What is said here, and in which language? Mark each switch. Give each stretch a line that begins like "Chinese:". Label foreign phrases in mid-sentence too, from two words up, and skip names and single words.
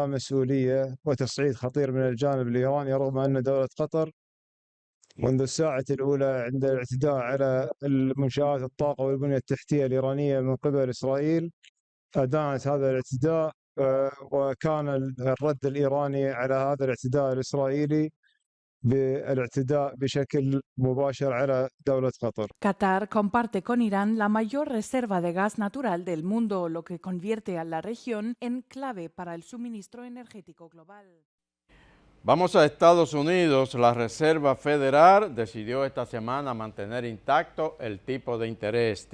Arabic: مسؤولية وتصعيد خطير من الجانب الإيراني، رغم أن دولة قطر منذ الساعة الأولى عند الاعتداء على منشآت الطاقة والبنية التحتية الإيرانية من قبل إسرائيل أدانت هذا الاعتداء، وكان الرد الإيراني على هذا الاعتداء الإسرائيلي بالاعتداء بشكل مباشر على دولة قطر.
Spanish: Qatar comparte con Irán la mayor reserva de gas natural del mundo, lo que convierte a la región en clave para el suministro energético global. Vamos a Estados Unidos. La Reserva Federal decidió esta semana mantener intacto el tipo de interés.